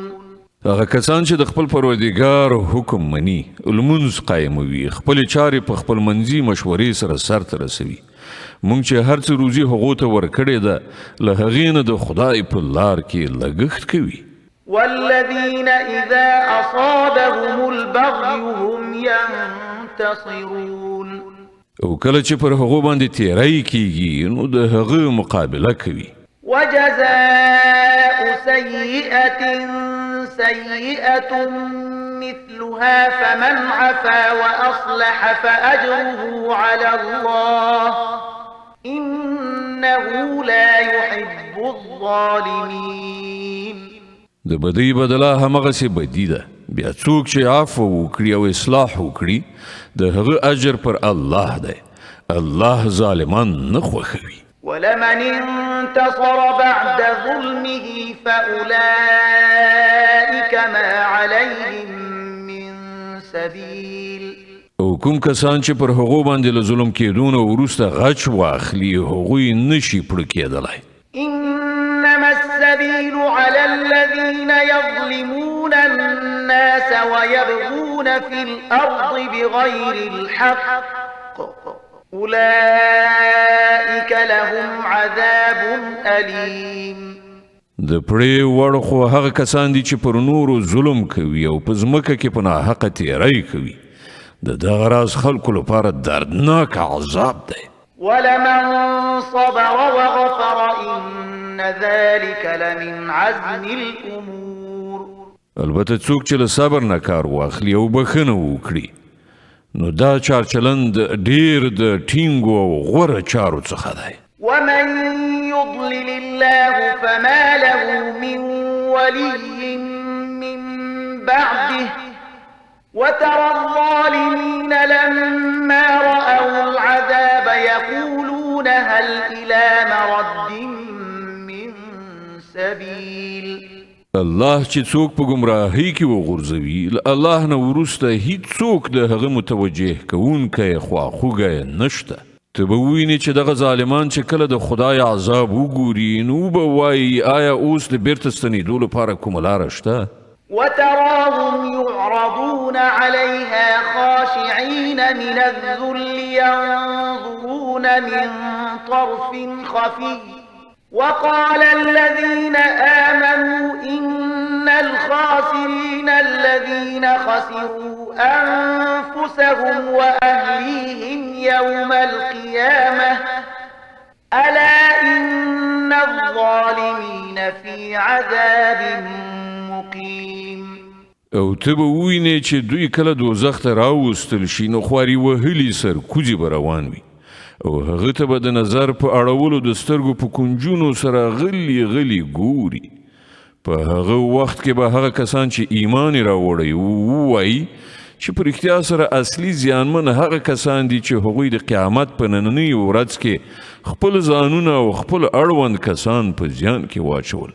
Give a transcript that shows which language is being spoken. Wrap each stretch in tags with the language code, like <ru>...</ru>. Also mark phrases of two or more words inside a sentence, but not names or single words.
<ps>هغه کسان چې د خپل پروردګار حکم مني لمونځ قایموي خپل چارې په خپل منځي مشورې سره سرته رسوي. مونږ چې هر څه روزي هغو ته ورکړې ده له هغې نه د خدای په لار کې لګښت کوي.</ps> <ar>والذين إذا أصابهم البغي هم ينتصرون.</ar> <ps>او کله چې پر هغو باندې تیری کیږي نو د هغه مقابله کوي.</ps> <ar>وجزاء سيئة سيئة مثلها فمن عفا وأصلح فأجره على الله إنه لا يحب الظالمين.</ar> <ps>د بدی بدله همغسې بدی ده. بیا څوک چې عفو وکړي او اصلاح وکړي د هغه اجر پر الله دی. الله ظالمان نه خوښوي.</ps> <ar>ولمن انتصر بعد ظلمه فأولئك ما عليهم من سبيل.</ar> <ps>او کوم کسان چې پر هغو باندې له ظلم کېدونه وروسته غچ واخلي هغوی نشي پړه کېدلی.</ps> <ar>إنما السبيل على الذين يظلمون الناس ويبغون في الأرض بغير الحق أولئك لهم عذاب أليم.</ar> <ps>د پړې وړ خو هغه کسان دي چې پر نورو ظلم کوي او په ځمکه کې په ناحقه تیری کوي. د دغه راز خلکو لپاره دردناک عذاب دی.</ps> <ar>ولمن صبر وغفر إن ذلك لمن عزم الأمور.</ar> <ps>البته څوک چې له صبر نه کار واخلي او بخښنه وکړي نو دا چارچلند ډیر د ټینګو او غوره چارو څخه دی.</ps> <ar>ومن يضلل الله فما له من ولي من بعده وترى الظالمين لما رأوا العذاب يقولون هل إلى مرد من سبيل.</ar> <ps>الله چې څوک په گمراهۍ کې وغورځوي له الله نه وروسته هیڅ څوک د هغه متوجه کوونکی خواخوږی نشته. ته به ووینې چې دغه ظالمان چې کله د خدای عذاب وګوري نو به وایي آیا اوس د بیرته ستنېدو لپاره کومه لاره شته؟</ps> <ar>وتراهم يعرضون عليها خاشعين من الذل ينظرون من طرف خفي وقال الذين آمنوا إن الخاسرين الذين خسروا أنفسهم وأهليهم يوم القيامة ألا إن الظالمين في عذاب مقيم.</ar> <ps>او ته به ووینې چې دوی کله دوزخ ته راوستل شي نو خواري وهلي سر کوزي به روان وي او هغه ته به د نظر په اړولو د سترګو په کنجونو سره غلي غلي ګوري. په هغه وخت کې به هغه کسان چې ایمان یې راوړی ووایي چې په رښتیا سره اصلي زیانمن هغه کسان دي چې هغوی د قیامت په نننۍ ورځ کې خپل ځانونه او خپل اړوند کسان په زیان کې واچول.</ps>